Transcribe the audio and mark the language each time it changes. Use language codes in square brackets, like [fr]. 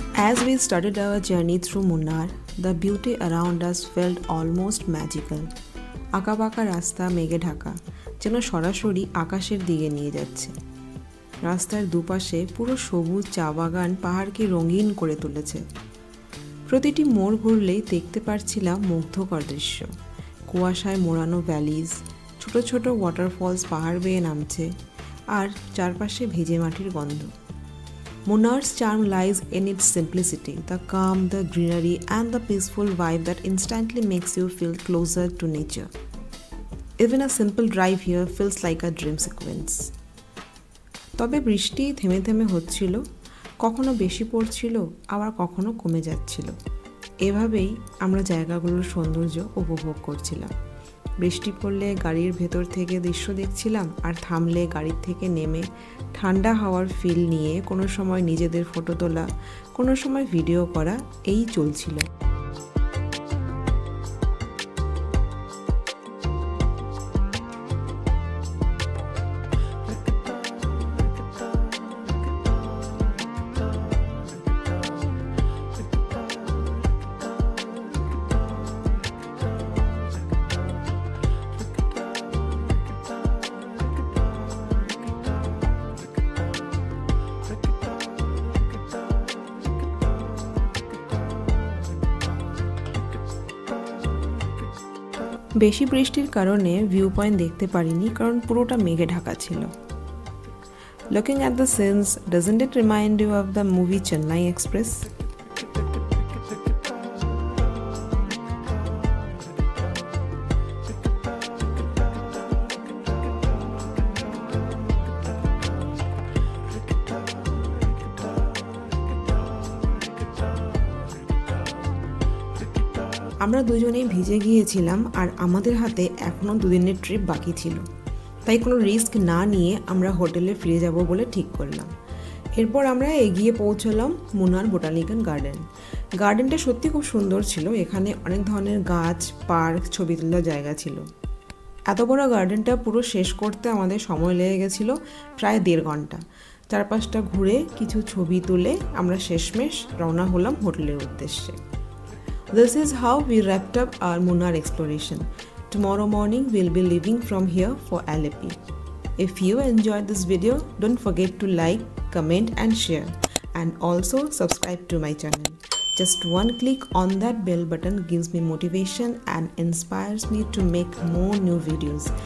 [en] As we started our journey through Munnar, the beauty around us felt almost magical. [bn] আঁকাবাঁকা রাস্তা মেঘে ঢাকা, যেন সরাসরি আকাশের দিকে নিয়ে যাচ্ছে। রাস্তার দুপাশে পুরো সবুজ চা বাগান পাহাড়কে রঙিন করে তুলেছে। প্রতিটি মোড় ঘুরলেই দেখতে পারছিলাম মুগ্ধকর দৃশ্য। কুয়াশায় মোড়ানো ভ্যালিজ, ছোট ছোট ওয়াটারফলস পাহাড় বেয়ে নামছে, আর চারপাশে ভেজে মাটির গন্ধ। [en] Munnar's charm lies in its simplicity, the calm, the greenery, and the peaceful vibe that instantly makes you feel closer to nature. Even a simple drive here feels like a dream sequence. [bn] তবে বৃষ্টি থেমে থেমে হচ্ছিল, কখনো বেশি পড়ছিল, আবার কখনো কমে যাচ্ছিল। এভাবেই আমরা জায়গাগুলোর সৌন্দর্য উপভোগ করছিলাম। বৃষ্টি পড়লে গাড়ির ভেতর থেকে দৃশ্য দেখছিলাম, আর থামলে গাড়ির থেকে নেমে ঠান্ডা হাওয়ার ফিল নিয়ে কোনো সময় নিজেদের ফটো তোলা, কোনো সময় ভিডিও করা, এই চলছিল। বেশি বৃষ্টির কারণে ভিউ পয়েন্ট দেখতে পারিনি, কারণ পুরোটা মেঘে ঢাকা ছিল। [en] Looking at the scenes, doesn't it remind you of the movie Chennai Express? [bn] আমরা দুজনেই ভিজে গিয়েছিলাম, আর আমাদের হাতে এখনও 2 দিনের ট্রিপ বাকি ছিল, তাই কোনো রিস্ক না নিয়ে আমরা হোটেলে ফিরে যাব বলে ঠিক করলাম। এরপর আমরা এগিয়ে পৌঁছলাম মুন্নার বোটানিক্যাল গার্ডেন। গার্ডেনটা সত্যি খুব সুন্দর ছিল, এখানে অনেক ধরনের গাছ, পার্ক, ছবি তোলার জায়গা ছিল। এত বড় গার্ডেনটা পুরো শেষ করতে আমাদের সময় লেগে গেছিলো প্রায় 1.5 ঘন্টা। চারপাশটা ঘুরে কিছু ছবি তুলে আমরা শেষমেশ রওনা হলাম হোটেলের উদ্দেশ্যে। [en] This is how we wrapped up our Munnar exploration. Tomorrow morning we'll be leaving from here for Alleppey. If you enjoyed this video, don't forget to like, comment and share, and also subscribe to my channel. Just one click on that bell button gives me motivation and inspires me to make more new videos.